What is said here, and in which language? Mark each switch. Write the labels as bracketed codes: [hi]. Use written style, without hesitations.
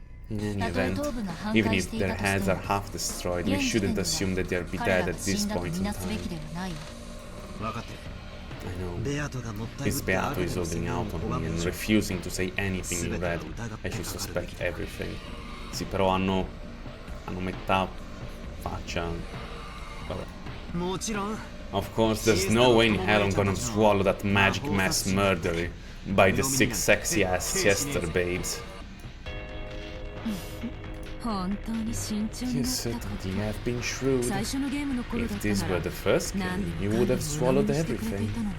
[en] In any event, even if their heads are half destroyed, we shouldn't assume that they'll be dead at this point in time. I know. This Beato is holding out on me and refusing to say anything in red. I should suspect everything. [it] Sì, però hanno metà faccia. Vabbè. [en] Of course, there's no way in hell I'm gonna swallow that magic mass murder by the 6 sexy ass Chester babes. You certainly have been shrewd. If this were the first game, you would have swallowed everything.